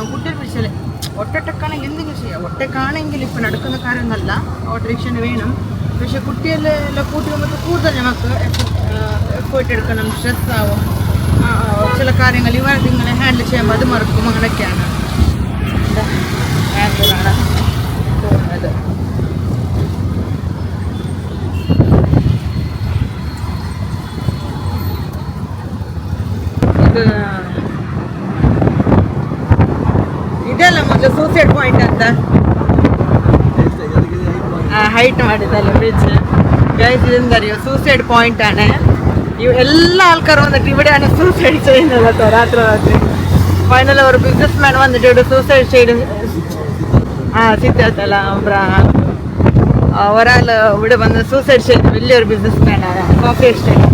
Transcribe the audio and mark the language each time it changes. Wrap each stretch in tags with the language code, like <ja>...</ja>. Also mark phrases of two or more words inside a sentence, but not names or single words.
<ml>കുട്ടികൾ പിടിച്ചാലേ ഒറ്റക്കാണെങ്കിൽ എന്തെങ്കിലും ചെയ്യാം. ഒറ്റക്കാണെങ്കിൽ ഇപ്പോൾ നടക്കുന്ന കാര്യമൊന്നുമല്ല, ഓട്ടോറിക്ഷന് വേണം. പക്ഷെ കുട്ടികളെല്ലാം കൂട്ടി പോകുമ്പോൾ കൂടുതൽ നമുക്ക് എഫേർട്ട് എടുക്കണം, സ്ട്രെസ് ആവും. ചില കാര്യങ്ങൾ ഇവരിങ്ങനെ ഹാൻഡിൽ ചെയ്യുമ്പോൾ അത് മറക്കും. അങ്ങനെയൊക്കെയാണ് ഹാൻഡിലാണ് പോകുന്നത്.</ml> <kn>ಇದೆಲ್ಲ ಮೊದಲು</kn> <en>suicide point</en> <kn>ಅಂತ ഹൈറ്റ് ಮಾಡಿದ್ದಲ್ಲ ಬ್ರಿಡ್ಜ್.</kn> <ml>ഗൈസ് ഇതെന്തറിയോ,</ml> <en>suicide point</en> <ml>ആണ്. എല്ലാ ആൾക്കാരും വന്നിട്ട് ഇവിടെയാണ് സൂസൈഡ് ചെയ്യുന്നത് കേട്ടോ, രാത്രി. ഫൈനൽ ഒരു</ml> <en>business man</en> <ml>വന്നിട്ട് ഇവിടെ സൂസൈഡ് ചെയ്ത് സിദ്ധാർത്ഥല്ല ഒരാൾ ഇവിടെ വന്ന് സൂസൈഡ് ചെയ്ത് വലിയൊരു ബിസിനസ് മാനാണ്</ml> <en>coffee estate.</en>